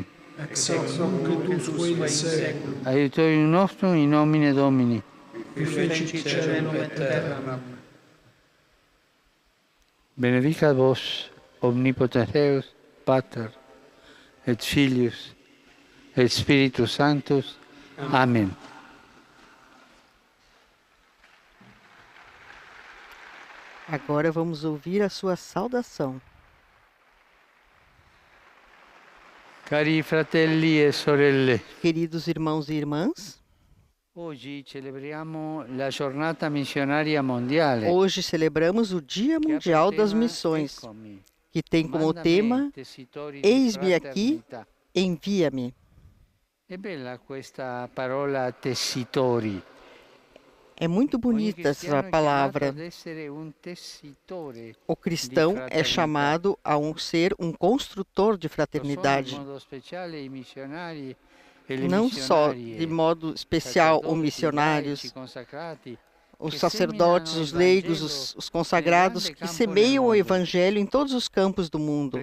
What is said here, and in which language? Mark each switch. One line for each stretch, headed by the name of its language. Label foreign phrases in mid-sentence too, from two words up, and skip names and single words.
Latin: Ex hoc nunc usque in seculum. Aiutorium nostrum in nomine Domini. Qui fecit caelum et terram. Benedicat vos, omnipotens Deus, Pater, et Filius, et Spiritus Sanctus. Amen.
Portuguese: Agora vamos ouvir a sua saudação.
Italian: Cari fratelli e sorelle,
Portuguese: Queridos irmãos e irmãs,
Italian: oggi celebriamo la giornata missionaria mondiale.
Portuguese: hoje celebramos o Dia Mundial das Missões, que tem como tema Eis-me aqui, envia-me.
Italian: È bella questa parola tessitori.
Portuguese: É muito bonita essa palavra. O cristão é chamado a ser um construtor de fraternidade. Não só de modo especial os missionários, os sacerdotes, os leigos, os consagrados que semeiam o evangelho em todos os campos do mundo.